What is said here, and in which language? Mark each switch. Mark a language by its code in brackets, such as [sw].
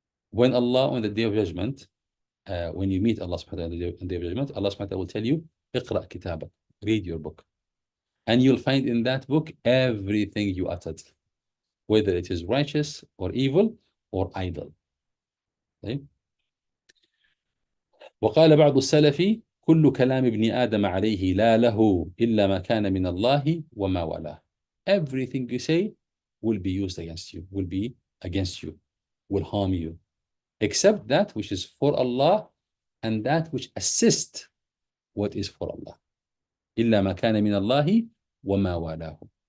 [en] When Allah on the Day of Judgment, when you meet Allah subhanahu wa ta'ala on the Day of Judgment, Allah subhanahu wa ta'ala will tell you, [ar] اقرأ كتابك, [en] read your book. And you'll find in that book everything you uttered, whether it is righteous or evil or idle. Okay? [ar] وقال بعض السلف كل كلام ابن آدم عليه لا له إلا ما كان من الله وما والاه. [en] Everything you say will be used against you, will harm you, except that which is for Allah and that which assists what is for Allah. [ar] إلا ما كان من الله وما والاه.